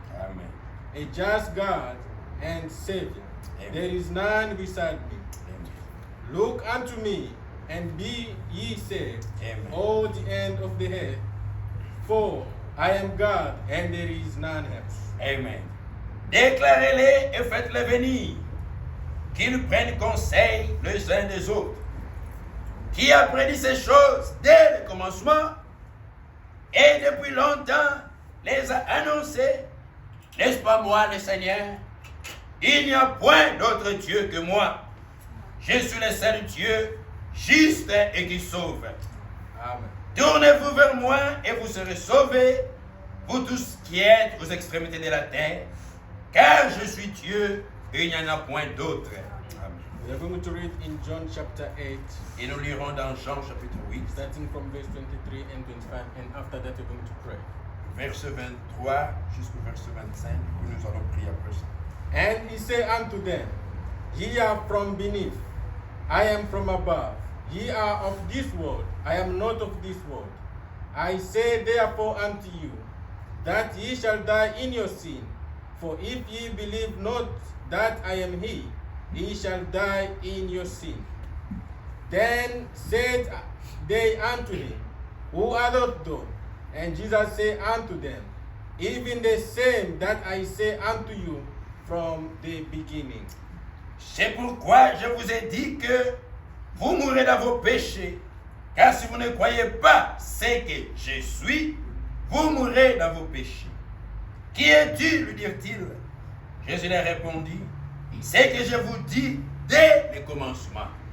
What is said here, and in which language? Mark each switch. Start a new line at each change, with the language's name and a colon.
English: Amen. A just God and Savior. Amen. There is none beside me. Amen. Look unto me, and be ye saved, Amen. all the end of the earth. For I am God, and there is none else. Amen.
French: Déclarez-les et faites-les venir, qu'ils prennent conseil les uns des autres. Qui a prédit ces choses dès le commencement et depuis longtemps les a annoncées? N'est-ce pas moi le Seigneur? Il n'y a point d'autre Dieu que moi. Je suis le seul Dieu, juste et qui sauve. Amen. Tournez-vous vers moi et vous serez sauvés, vous tous qui êtes aux extrémités de la terre, car je suis Dieu et il n'y en a point d'autre. Amen.
English: We are going to read in John chapter 8,
French: Et nous lirons dans Jean chapitre 8,
English: starting from verse 23 and 25, and after that we're going to pray.
French: verset 23 jusqu'au verset 25, où nous allons prier après ça.
English: And he said unto them, Ye are from beneath, I am from above. Ye are of this world, I am not of this world. I say therefore unto you, that ye shall die in your sin. For if ye believe not that I am he, ye shall die in your sin. Then said they unto him, Who art thou? And Jesus said unto them, Even the same that I say unto you from the beginning.
French: C'est pourquoi je vous ai dit que vous mourrez dans vos péchés, car si vous ne croyez pas ce que je suis, vous mourrez dans vos péchés. Qui es-tu, lui dirent-ils? Jésus leur répondit, c'est que je vous dis dès le commencement.